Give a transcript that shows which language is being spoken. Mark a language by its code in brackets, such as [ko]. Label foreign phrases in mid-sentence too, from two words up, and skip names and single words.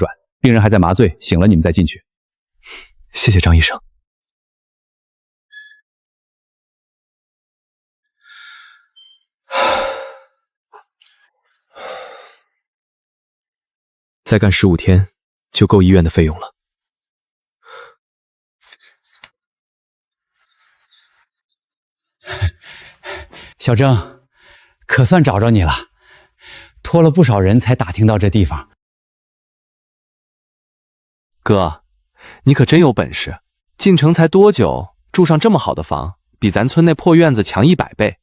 [zh] 病人還在麻醉，醒了你們再進去。謝謝張醫生。再幹15天就夠醫院的費用了。小鄭，可算找着你了，托了不少人才打听到這地方。哥，你可真有本事，進城才多久，住上這麼好的房，比咱村那破院子強100倍。